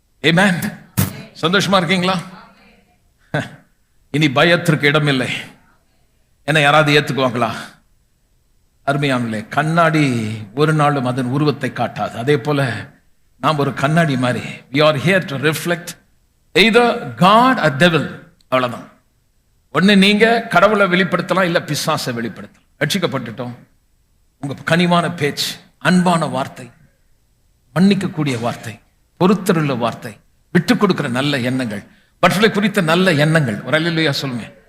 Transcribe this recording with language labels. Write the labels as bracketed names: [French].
[Tamil] ஆமென். சந்தோஷமா இருக்கீங்களா? இனி பயத்திற்கு இடமில்லை. என்ன யாராவது ஏத்துக்குவாங்களா? அருமையானே, கண்ணாடி ஒரு நாளும் அதன் உருவத்தை காட்டாது. அதே போல நாம் ஒரு கண்ணாடி மாதிரி. [English] we are here to reflect either God or devil. [Tamil] அவ்வளவுதான். ஒண்ணு நீங்க கடவுளை வெளிப்படுத்தலாம், இல்ல பிசாசை வெளிப்படுத்தலாம். ரட்சிக்கப்பட்டுட்டோம். உங்க கனிவான பேச்சு, அன்பான வார்த்தை, மன்னிக்கக்கூடிய வார்த்தை, பொறுத்தருள்ள வார்த்தை, விட்டு கொடுக்கிற நல்ல எண்ணங்கள், மற்றவர்களை குறித்த நல்ல எண்ணங்கள். ஒரு அல்லேலூயா சொல்லுங்க.